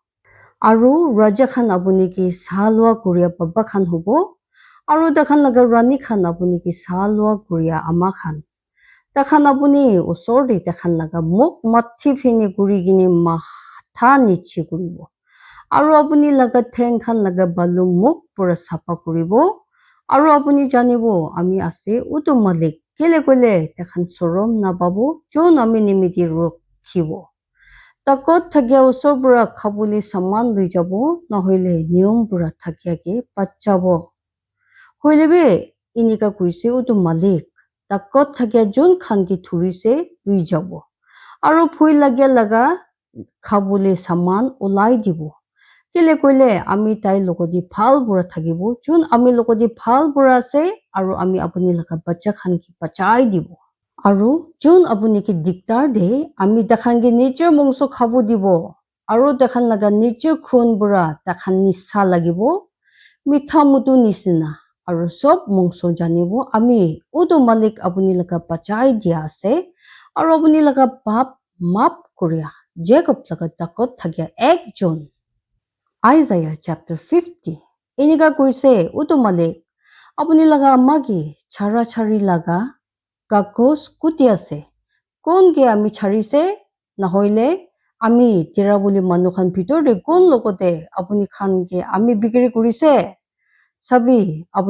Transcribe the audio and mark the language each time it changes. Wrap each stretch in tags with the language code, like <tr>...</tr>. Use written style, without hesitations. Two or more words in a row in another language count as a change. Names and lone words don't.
<nag>aru raja khan apuni ki salwa kuriya baba khan hobo aru takhan laga rani khan apuni ki salwa kuriya ama khan takhan apuni osor te takhan laga muk mathi phine kuri kine matha niche kuribo aru apuni laga theng khan laga balu muk pura sapa kuribo aru apuni janibo ami ase utu malik kile koile takhan sorom napabo jon ami nimiti rokhibo takot thakya osor pura khabole saman lui jabo nahoile niyom pura thakya ke pachabo hoilebe inika kuise utu malik takot thakya jon khan ki thurise lui jabo aru phui lagya laga khabole saman ulai dibo kile koile ami tai logodi bhal pura thakibo jon ami logodi bhal pura ase aru ami apuni laga bacha khan ki bachai dibo aru jon apuni ki diktar de ami takhan ki nature mongso khabo dibo aru takhan laga nature khun pura takhan nisa lagibo mitha mutu nisina aru sob mongso janibo ami utu malik apuni laga bachai dia ase aru apuni laga pap map korea Jacob laga takot thakya ekjon Isaiah chapter 50 inika kuise utu malik apuni laga amma ki chara chari laga kakos kuti ase kon ke ami charise nahoile ami tira boli manu khan bhitor de kon logote apuni khan ke ami bikri kurise sabi apuni</nag>